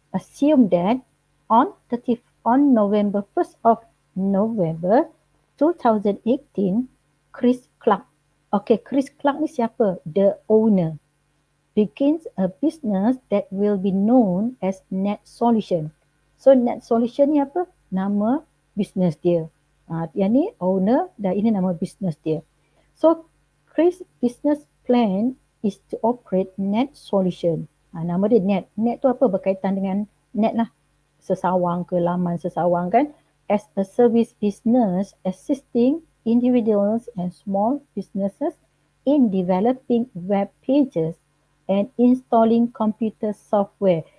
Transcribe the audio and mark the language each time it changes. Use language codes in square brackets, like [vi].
[en] Assume that on November 1st of November 2018, Chris Clark. Okay, Chris Clark [ms] ni siapa? [en] The owner. Begins a business that will be known as Net Solution. [ms] So Net Solution ni apa? Nama business dia. Yang ni owner dan ini nama business dia. [en] So Chris business plan is to operate Net Solution. [ms] Nama dia Net. Net tu apa? Berkaitan dengan net lah. Sesawang ke laman sesawang kan. [en] As a service business assisting individuals and small businesses in developing web pages and installing computer software.